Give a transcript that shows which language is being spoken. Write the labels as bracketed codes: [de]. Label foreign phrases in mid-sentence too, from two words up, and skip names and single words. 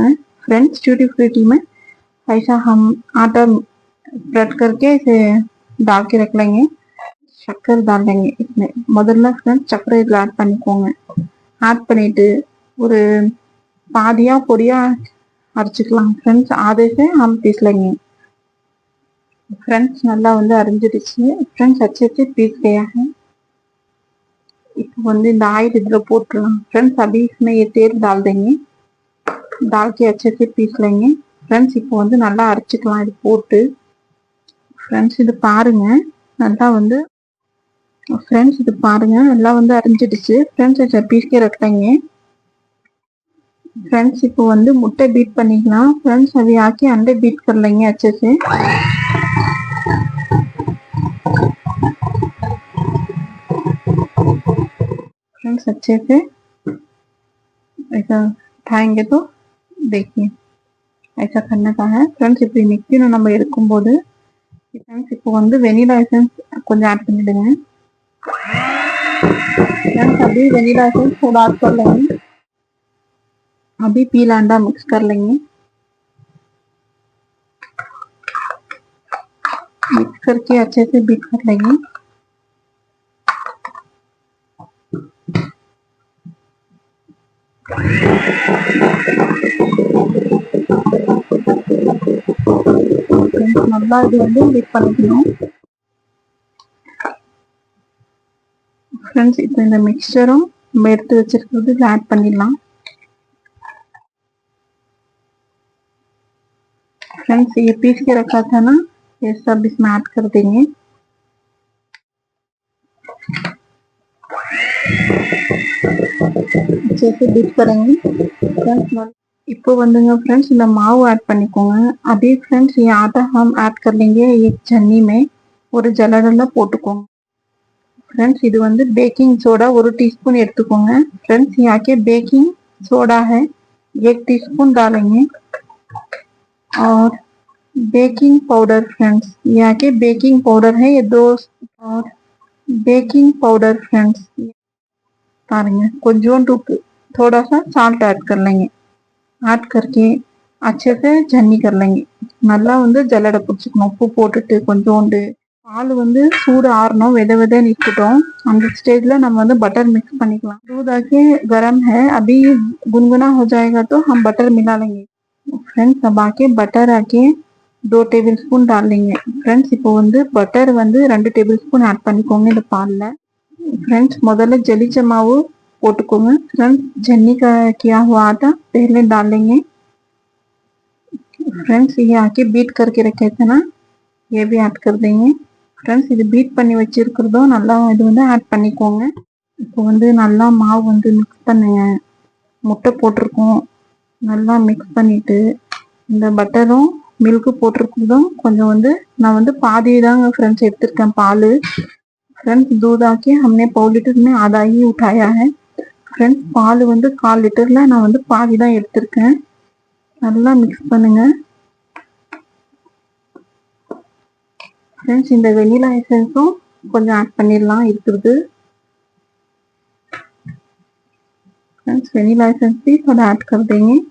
[hi] फ्रेंड्स ट्यूटी फ्रूटी में ऐसा हम आटा स्प्रेड करके इसे डाल के रख लेंगे। शक्कर डाल लेंगे इसमें। [ta] முதல்ல फ्रेंड्स சக்கரை இதில் ஆட் பண்ணிக்கோங்க। ஆட் பண்ணிட்டு ஒரு பாதியா பொடியா அரைச்சிக்கலாம் फ्रेंड्स। [hi] आधे से हम पीस लेंगे। फ्रेंड्स [ta] நல்லா வந்து அரைஞ்சிடுச்சு [hi] फ्रेंड्स, अच्छे से पीस गया है। [ta] இப்போ வந்து இந்த ஆயில் इधर போட்டுடலாம் फ्रेंड्स। [hi] अभी इसमें ये तेल डाल देंगे, डाल के अच्छे से पीस लेंगे फ्रेंड्स। [ta] இப்போ வந்து நல்லா அரைச்சிக்கலாம் இது போட்டு। फ्रेंड्स இது பாருங்க நல்லா வந்து फ्रेंड्स இது பாருங்க நல்லா வந்து அரைஞ்சிடுச்சு फ्रेंड्स। [hi] इसे पीस के रख लेंगे फ्रेंड्स। [ta] இப்போ வந்து முட்டை बीट பண்ணிக்கலாம் फ्रेंड्स। [hi] अभी आके अंडे बीट कर लेंगे अच्छे से। फ्रेंड्स अच्छे से ऐसा उठाएंगे तो देखिए ऐसा करने का है फ्रेंड्स। [ta] இப்படி மிக்ஸில நம்ம எடுக்கும்போது फ्रेंड्स இப்போ வந்து [en] vanilla essence [ta] கொஞ்சம் ஆட் பண்ணிடுங்க फ्रेंड्स। [hi] अभी [en] vanilla essence [hi] थोड़ा ऐड कर लेंगे। अभी पीला अंडा मिक्स कर लेंगे। मिक्स करके अच्छे से बीट कर लेंगे। [ta] நல்லா இது வந்து बीट பண்ணிக்கணும் फ्रेंड्स। இப்போ இந்த மிக்சரும் நம்ம எடுத்து வச்சிருக்கிறது இதில் ஆட் பண்ணிடலாம் फ्रेंड्स। [hi] ये पीस के रखा था ना, ये सब इसमें ऐड कर देंगे। अच्छे से बीट करेंगे फ्रेंड्स। [ta] இப்போ வந்துங்க फ्रेंड्स இந்த மாவு ऐड பண்ணிக்கோங்க। [hi] अभी फ्रेंड्स ये आटा हम ऐड कर लेंगे एक छन्नी में, [ta] ஒரு ஜல்லடல போட்டுக்கோங்க फ्रेंड्स। இது வந்து [en] baking soda 1 teaspoon [ta] எடுத்துக்கோங்க फ्रेंड्स। [hi] यहाँ के [en] baking soda [hi] है 1 टीस्पून डालेंगे और [en] baking powder [hi] फ्रेंड्स, यहाँ के [en] baking powder [hi] है ये दो, और [en] baking powder [hi] फ्रेंड्स [ta] பாருங்க கொஞ்சோண்டு உப்பு, [hi] थोड़ा सा साल्ट ऐड कर लेंगे, ऐड करके अच्छे से झन्नी कर लेंगे. [ta] நல்லா வந்து ஜல்லடை பிடிச்சிக்கணும் உப்பு போட்டுட்டு. கொஞ்சோண்டு பால் வந்து சூடு ஆறணும், வித வித நிற்கட்டும். அந்த ஸ்டேஜ்ல நம்ம வந்து பட்டர் மிக்ஸ் பண்ணிக்கலாம். [hi] दूध आके गरम है, अभी गुनगुना हो जाएगा तो हम बटर मिला लेंगे. फ्रेंड्स अब आके बटर आके [en] 2 table spoon [hi] डाल लेंगे. [ta] फ्रेंड्स இப்போ வந்து பட்டர் வந்து [en] 2 table spoon [ta] ஆட் பண்ணிக்கோங்க இந்த பால்ல. फ्रेंड्स முதல்ல ஜலிச்ச மாவு போட்டுக்கோங்க. [hi] फ्रेंड्स झन्नी का किया हुआ आटा पहले डाल लेंगे. फ्रेंड्स ये आके बीट करके रखे थे ना, ये भी ऐड कर देंगे. [ta] ஃப்ரெண்ட்ஸ் இது பீட் பண்ணி வச்சிருக்கிறதும் நல்லா இது வந்து ஆட் பண்ணிக்கோங்க. இப்போ வந்து நல்லா மாவு வந்து மிக்ஸ் பண்ணுங்க. முட்டை போட்டிருக்கோம், நல்லா மிக்ஸ் பண்ணிட்டு இந்த பட்டரும் மில்க்கு போட்டிருக்கிறதும் கொஞ்சம் வந்து நான் வந்து பாதி தாங்க फ्रेंड्स எடுத்திருக்கேன் பால். [hi] फ्रेंड्स दूध आके हमने पौन लीटर में आधा ही उठाया है. [ta] फ्रेंड्स பால் வந்து 1/4 லிட்டர்ல நான் வந்து பாதி தான் எடுத்திருக்கேன். நல்லா மிக்ஸ் பண்ணுங்க. फ्रेंड्स இந்த வெனிலா எசன்ஸும் கொஞ்சம் ஆட் பண்ணிடலாம் இருக்கிறது. [hi] फ्रेंड्स [en] vanilla essence [hi] भी थोड़ा ऐड कर देंगे.